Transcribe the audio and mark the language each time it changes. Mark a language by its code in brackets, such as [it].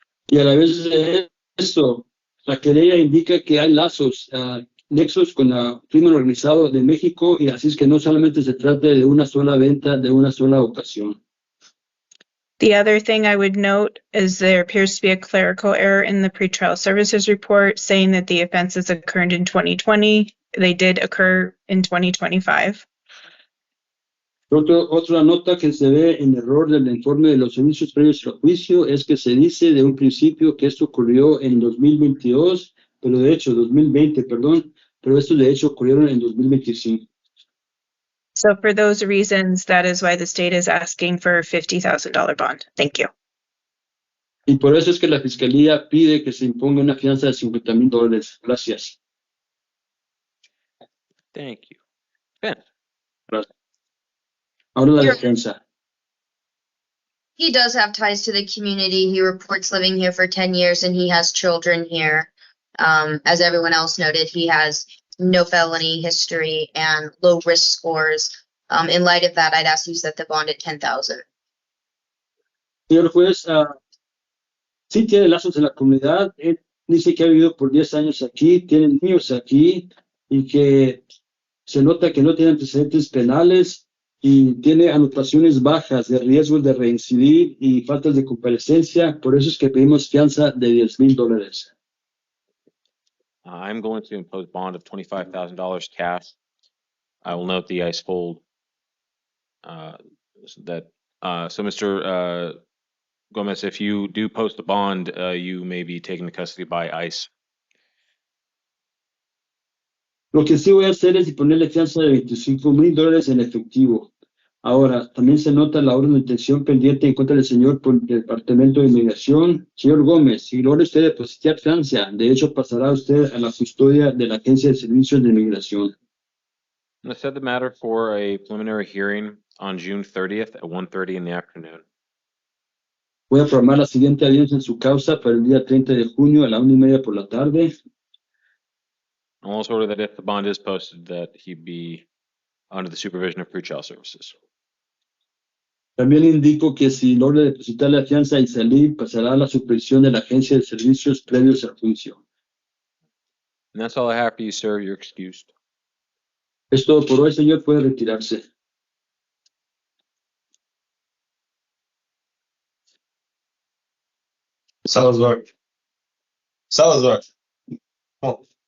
[es] Y a la vez de eso, la querella indica que hay nexos con el crimen organizado de México, y así es que no solamente se trata de una sola venta, de una sola ocasión. [en] The other thing I would note is there appears to be a clerical error in the pretrial services report saying that the offenses occurred in 2020. They did occur in 2025. [es] Otra nota que se ve en error del informe de los servicios previos al juicio es que se dice de un principio que esto ocurrió en 2022, pero de hecho 2020, perdón, pero esto de hecho ocurrieron en 2025. [en] So for those reasons, that is why the state is asking for a $50,000 bond. Thank you. [es] Y por eso es que la Fiscalía pide que se imponga una fianza de $50,000. Gracias. [en] Thank you. Ben. [es] Gracias. Ahora la defensa. [en] He does have ties to the community. He reports living here for 10 years and he has children here. As everyone else noted, he has no felony history and low risk scores. In light of that, I'd ask you to set the bond at $10,000. [es] Señor juez, sí tiene lazos en la comunidad. Él dice que ha vivido por 10 años aquí, tiene niños aquí y que se nota que no tiene antecedentes penales y tiene anotaciones bajas de riesgo de reincidir y faltas de comparecencia. Por eso es que pedimos fianza de $10,000. [en] I'm going to impose bond of $25,000 cash. I will note the ICE hold so Mr. Gomez, if you do post a bond, you may be taken into custody by ICE. [es] Lo que sí voy a hacer es ponerle fianza de $25,000 en efectivo. Ahora, también se nota la orden de detención pendiente en contra del señor por el Departamento de Inmigración. Señor Gómez, si logra usted depositar fianza, de hecho pasará usted a la custodia de la Agencia de Servicios de Inmigración. [en] I'm going to set the matter for a preliminary hearing on June 30th at 1:30 in the afternoon. [es] Voy a programar la siguiente audiencia en su causa para el día 30 de junio a la 1:30 por la tarde. [en] I'll also order that if the bond is posted, that he be under the supervision of pretrial services. [es] También le indico que si logra depositar la fianza y salir, pasará a la supervisión de la Agencia de Servicios previos al juicio. [en] And that's all I have for you, sir. You're excused. [es] Es todo por hoy, señor. Puede retirarse. Salazar. Salazar. Oh.